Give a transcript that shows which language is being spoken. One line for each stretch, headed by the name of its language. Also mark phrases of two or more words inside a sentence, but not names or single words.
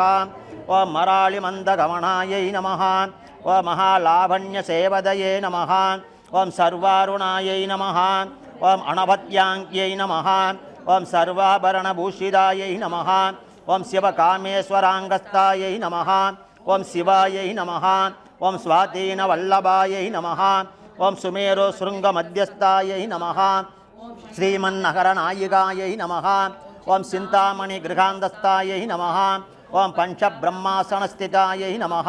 Sanskrit: ओं मराळिमन्दगमनायै नमः। ओं महालावण्यसेवदये नमः। ओं सर्वारुणायै नमः। ओं अणवत्याङ्क्यै नमः। ओं सर्वाभरणभूषितायै नमः। ओं शिवकामेश्वराङ्गस्तायै नमः। ओम् शिवायै नमः। ओम् स्वाधीन वल्लभायै नमः. ओम् सुमेरु शृङ्ग मध्यस्थायै नमः. श्रीमन्नगर नायिकायै नमः। ओम् चिन्तामणि गृहान्तस्थायै नमः. ओम् पञ्च ब्रह्मासनस्थितायै नमः.